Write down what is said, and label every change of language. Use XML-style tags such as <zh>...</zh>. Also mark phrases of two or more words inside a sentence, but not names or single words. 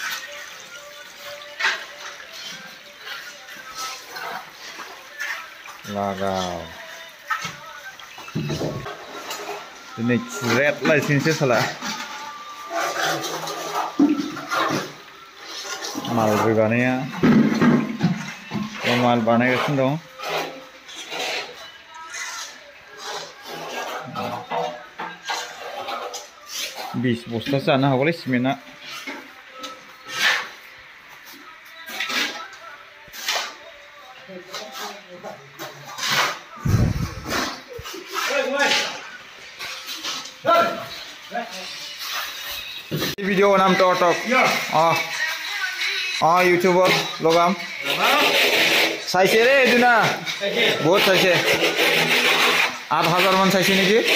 <brx>लागाव दिनै रेड लाइसेन्ससो साला माल रोगानाया माल बानायगासिनो दं 20 बस्ता जानो हागौलै सिमेन्टआ</brx> <as>ভিডিও নাম টক ইউটিউবত লগাম চাইছে ৰে এদিনা বহুত চাইছে 8000 মান চাইছে নেকি</as>